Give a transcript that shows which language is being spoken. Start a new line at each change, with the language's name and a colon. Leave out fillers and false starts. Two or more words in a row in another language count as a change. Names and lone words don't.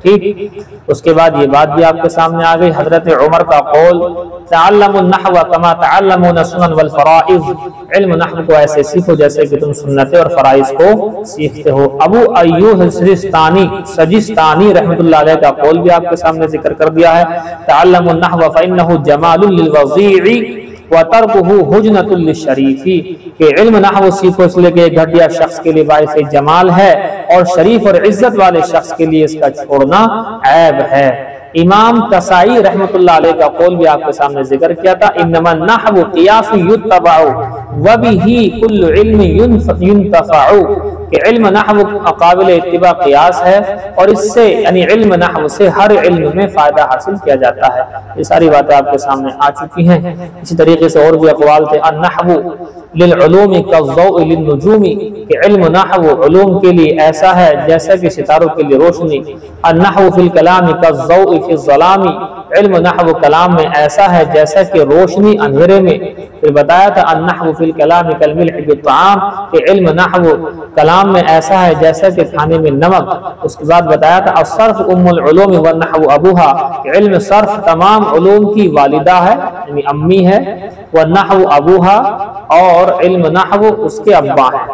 Urdu: ٹھیک، اس کے بعد یہ بات بھی آپ کے سامنے آ گئی۔ حضرت عمر کا قول,
Arabic: تعلموا النحو كما تعلمون السنن والفرائض,
Urdu: علم نحو کو ایسے سیکھو جیسے کہ تم سنتیں اور فرائض کو سیکھتے ہو. ابو ایوب سجستانی رحمۃ اللہ علیہ کا قول بھی آپ کے سامنے ذکر کر دیا ہے.
Arabic: تعلموا النحو فإنه جمال للوضيع وتركه هجنة للشريف,
Urdu: کہ علم نحو سیکھو اس لیے کہ گھٹیا شخص کے لیے باعث جمال ہے اور شریف اور عزت والے شخص کے لیے اس کا چھوڑنا عیب ہے. امام کسائی رحمۃ اللہ علیہ کا قول بھی آپ کے سامنے ذکر کیا تھا.
Arabic: إنما النحو قياس يتبع وبه كل علم ينتفع,
Urdu: کہ علم نحو قابل اتباع قیاس ہے اور اس سے یعنی علم نحو سے ہر علم میں فائدہ حاصل کیا جاتا ہے. یہ ساری باتیں آپ کے سامنے آ چکی ہیں۔ اسی طریقے سے اور بھی اقوال تھے.
Arabic: النحو للعلوم كالضوء للنجوم,
Urdu: کہ علم نحو علوم کے لیے ایسا ہے جیسا کہ ستاروں کے لیے روشنی.
Arabic: النحو في الكلام كالضوء في الظلام,
Urdu: علم نحو کلام میں ایسا ہے جیسا کہ روشنی اندھیرے میں. پھر بتایا تھا
Arabic: النحو في الكلام كالملح في الطعام,
Urdu: کہ علم نحو کلام میں ایسا ہے جیسا کہ کھانے میں نمک. اس کے بعد بتایا تھا
Arabic: الصرف أم العلوم والنحو أبوها,
Urdu: کہ علم صرف تمام علوم کی والدہ ہے یعنی امی ہے,
Arabic: والنحو أبوها,
Urdu: اور علم نحو اس کے ابا ہے.